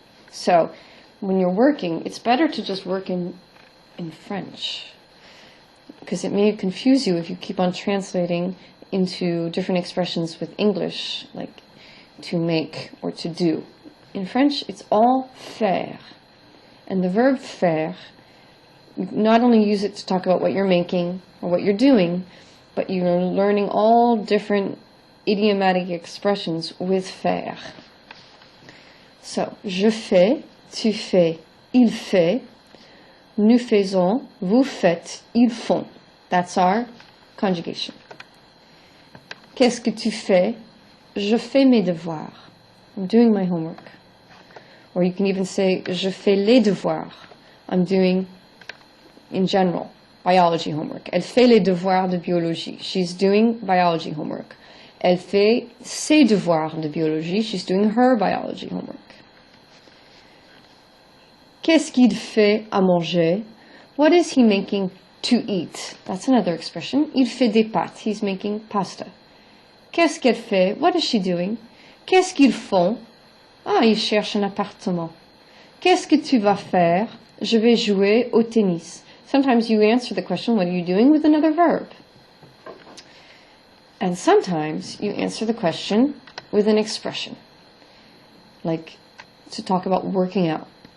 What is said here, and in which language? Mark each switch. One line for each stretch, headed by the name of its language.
English: So when you're working, it's better to just work in French because it may confuse you if you keep on translating into different expressions with English, like to make or to do. In French, it's all faire. And the verb faire, you not only use it to talk about what you're making or what you're doing, but you're learning all different idiomatic expressions with faire.
French: So, je fais, tu fais, il fait, nous faisons, vous faites, ils font.
English: That's our conjugation.
French: Qu'est-ce que tu fais? Je fais mes devoirs.
English: I'm doing my homework. Or you can even say,
French: je fais les devoirs.
English: I'm doing, in general, biology homework.
French: Elle fait les devoirs de biologie.
English: She's doing biology homework.
French: Elle fait ses devoirs de biologie.
English: She's doing her biology homework.
French: Qu'est-ce qu'il fait à manger?
English: What is he making to eat? That's another expression.
French: Il fait des pâtes.
English: He's making pasta.
French: Qu'est-ce qu'elle fait?
English: What is she doing?
French: Qu'est-ce qu'ils font? Ah, ils cherchent un appartement. Qu'est-ce que tu vas faire? Je vais jouer au tennis.
English: Sometimes you answer the question, what are you doing, with another verb. And sometimes you answer the question with an expression. Like to talk about working out.